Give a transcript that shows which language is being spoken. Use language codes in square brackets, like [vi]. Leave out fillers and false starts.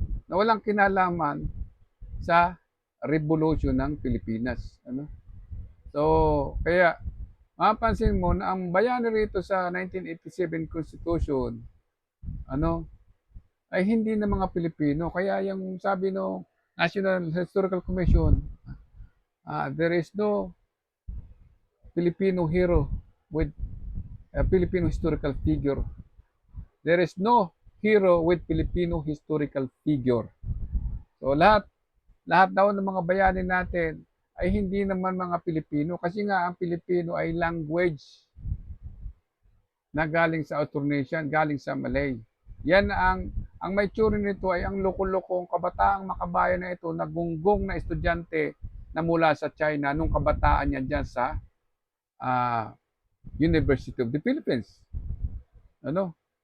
[tl] Na walang kinalaman sa revolution ng Pilipinas. Ano? So, kaya mapapansin mo na ang bayani rito sa 1987 Constitution, ano, ay hindi na mga Pilipino. Kaya yung sabi no [en] National Historical Commission, there is no Filipino hero with a Filipino historical figure. There is no hero with Filipino historical figure. [tl] So lahat daw ng mga bayani natin ay hindi naman mga Pilipino kasi nga ang Pilipino ay language na galing sa Austronesian, galing sa Malay. Yan ang may tsuri nito ay ang loko-lokong kabataang makabayan na ito na gunggong na estudyante na mula sa China nung kabataan niya dyan sa University of the Philippines. Ano?